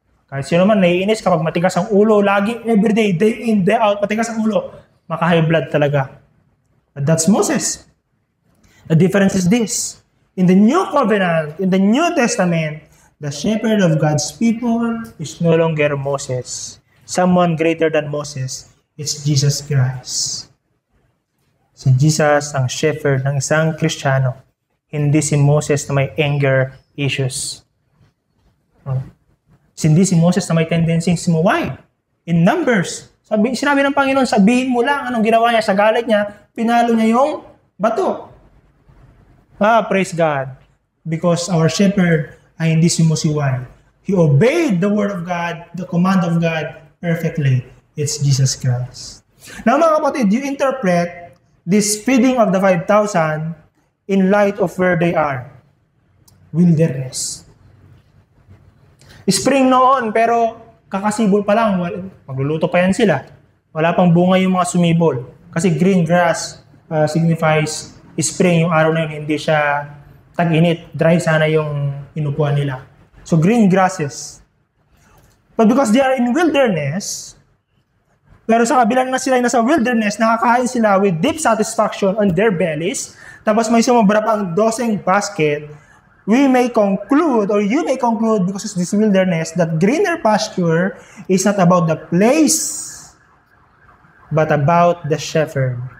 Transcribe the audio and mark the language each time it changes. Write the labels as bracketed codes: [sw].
[tl] Kahit sino man naiinis kapag matigas ang ulo, lagi, [en] everyday, day in, day out, [tl] matigas ang ulo, maka-high blood talaga. [en] But that's Moses. The difference is this. In the New Covenant, in the New Testament, the shepherd of God's people is no longer Moses. Someone greater than Moses. It's Jesus Christ. [tl] Si Jesus ang shepherd ng isang Kristiyano. Hindi si Moses na may anger issues. Hindi si Moses na may tendency sumuway. In Numbers, sinabi ng Panginoon, sabihin mo lang anong ginawa niya sa galit niya, pinalo niya yung bato. [en] Praise God. Because our shepherd [tl] ay hindi sumusiway. [en] He obeyed the word of God, the command of God perfectly. It's Jesus Christ. Now [tl] mga kapatid, [en] you interpret this feeding of the 5,000 in light of where they are. Wilderness. [tl] Spring noon, pero kakasibol pa lang. Magluluto pa yan sila. Wala pang bunga yung mga sumibol. Kasi [en] green grass signifies spring. [tl] Yung araw na yun, hindi siya tag-init. Dry sana yung inupuan nila. [en] So green grasses. But because they are in wilderness, [tl] pero sa kabilang na sila yung nasa wilderness, nakakain sila [en] with deep satisfaction on their bellies, [tl] tapos may sumobra pang [en] 12 basket, we may conclude, or you may conclude, because of this wilderness, that greener pasture is not about the place, but about the shepherd.